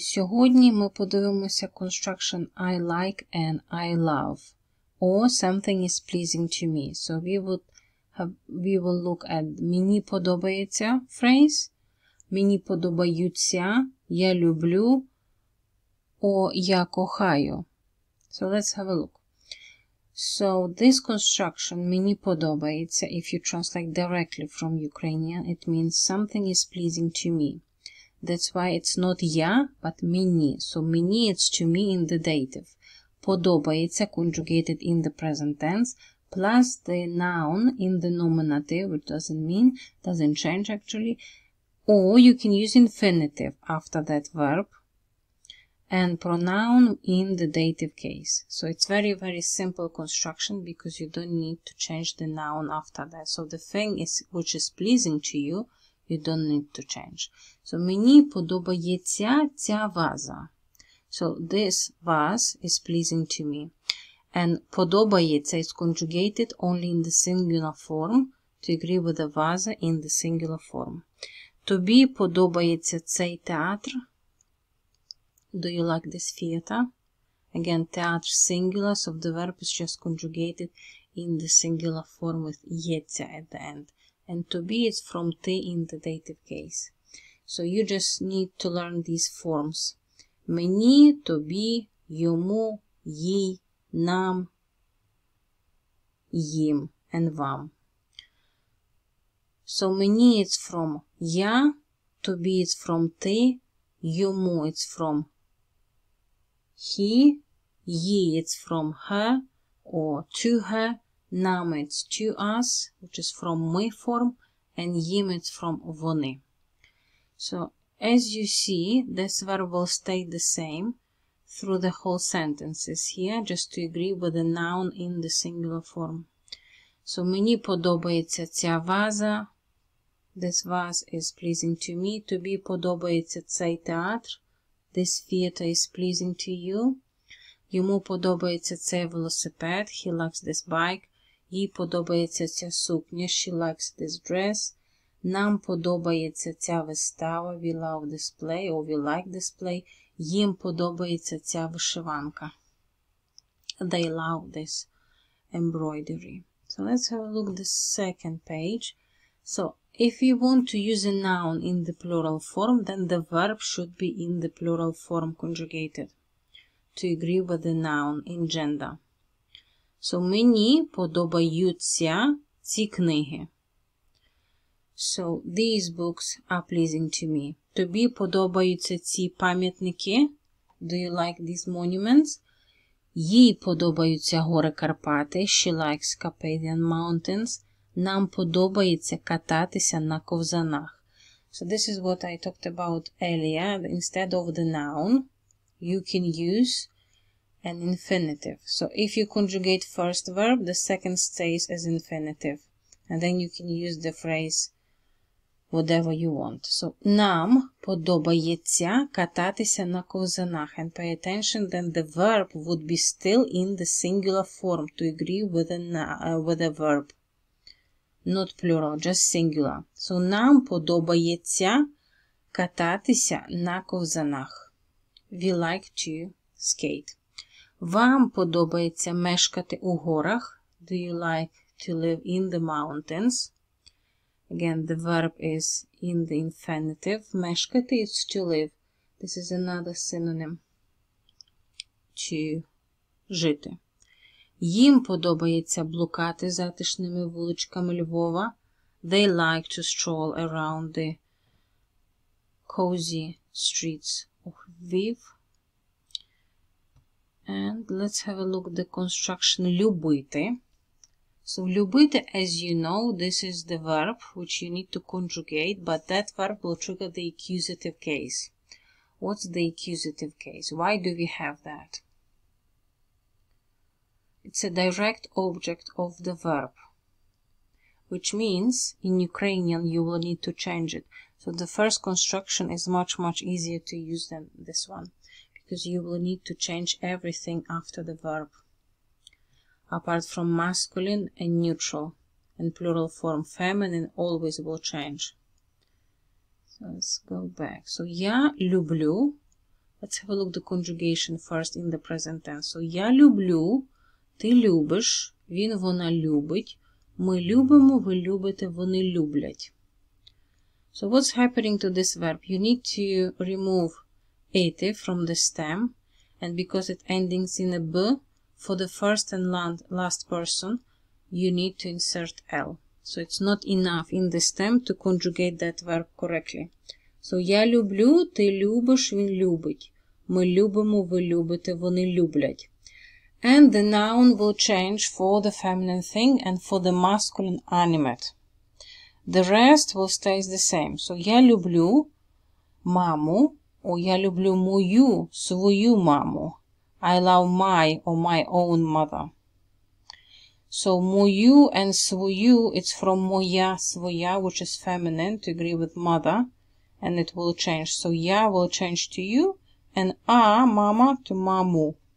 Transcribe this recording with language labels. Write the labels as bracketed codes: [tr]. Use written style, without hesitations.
[uk] Сьогодні ми подивимося [en] construction I like and I love. Or something is pleasing to me. So we will look at [uk] мені подобається [en] phrase, [uk] мені подобаються, я люблю, or я кохаю. [en] So let's have a look. So this construction [uk] мені подобається, [en] if you translate directly from Ukrainian, it means something is pleasing to me. That's why it's not я, but [uk] мені. [en] So мені it's to me in the dative. [uk] Подобається [en] conjugated in the present tense, plus the noun in the nominative, which doesn't change actually. Or you can use infinitive after that verb. And pronoun in the dative case. So it's very, very simple construction because you don't need to change the noun after that. So the thing which is pleasing to you, you don't need to change. [uk] So мені подобається ця ваза. [en] So this vase is pleasing to me. And [uk] подобається [en] is conjugated only in the singular form to agree with the vase in the singular form. [uk] Тобі подобається цей театр. [en] Do you like this theater? Again, theater singular, so the verb is just conjugated in the singular form with єця at the end. And to be is from te in the dative case. So you just need to learn these forms. [uk] Мені, тобі, йому, їй, нам, їм, [en] and [uk] вам. [en] So [uk] мені [en] it's from я, [uk] тобі [en] it's from [uk] ти, йому [en] it's from he, ye it's from her or to her, nam it's to us, which is from [uk] ми [en] form, and [uk] їм [en] it's from [uk] вони. [en] So as you see, this verb will stay the same through the whole sentences here, just to agree with the noun in the singular form. [uk] So мені подобається ця ваза. [en] This vase is pleasing to me. [uk] Тобі подобається цей театр. [en] This theater is pleasing to you. [uk] Йому подобається цей велосипед. [en] He likes this bike. [uk] Їй подобається ця сукня. [en] She likes this dress. [uk] Нам подобається ця вистава. [en] We love this play or we like this play. [uk] Їм подобається ця вишиванка. [en] They love this embroidery. So let's have a look at the second page. So if you want to use a noun in the plural form, then the verb should be in the plural form conjugated to agree with the noun in gender. [uk] So мені подобаються ці книги. [en] So these books are pleasing to me. [uk] Тобі подобаються ці пам'ятники. [en] Do you like these monuments? [uk] Їй подобаються гори Карпати. [en] She likes Carpathian mountains. [uk] Нам подобається кататися на ковзанах. [en] So this is what I talked about earlier. Instead of the noun, you can use an infinitive. So if you conjugate first verb, the second stays as infinitive. And then you can use the phrase whatever you want. [uk] So нам подобається кататися на ковзанах. [en] And pay attention, then the verb would be still in the singular form to agree with the verb. Not plural, just singular. [uk] So нам подобається кататися на ковзанах. [en] We like to skate. [uk] Вам подобається мешкати у горах. [en] Do you like to live in the mountains? Again, the verb is in the infinitive. [uk] Мешкати [en] is to live. This is another synonym to [uk] жити. Їм подобається блукати затишними вуличками Львова. [en] They like to stroll around the cozy streets of Lviv. And let's have a look at the construction [uk] любити. [en] So [uk] любити, [en] as you know, this is the verb which you need to conjugate, but that verb will trigger the accusative case. What's the accusative case? Why do we have that? It's a direct object of the verb, which means in Ukrainian you will need to change it. So the first construction is much, much easier to use than this one, because you will need to change everything after the verb, apart from masculine and neutral, and plural form feminine always will change. So let's go back. So [uk] я люблю. [en] Let's have a look at the conjugation first in the present tense. So [uk] я люблю, ти любиш, він, вона любить, ми любимо, ви любите, вони люблять. [en] So what's happening to this verb? You need to remove ative from the stem, and because it ends in a b, for the first and last person, you need to insert L. So it's not enough in the stem to conjugate that verb correctly. [uk] So я люблю, ти любиш, він любить. Ми любимо, ви любите, вони люблять. [en] And the noun will change for the feminine thing and for the masculine animate. The rest will stay the same. So [uk] я люблю маму, or я люблю мою, свою маму. [en] I love my or my own mother. So [uk] мою [en] and [uk] свою, [en] it's from [uk] моя, своя, [en] which is feminine, to agree with mother, and it will change. So [uk] я [en] will change to you, and mama, to [uk] маму.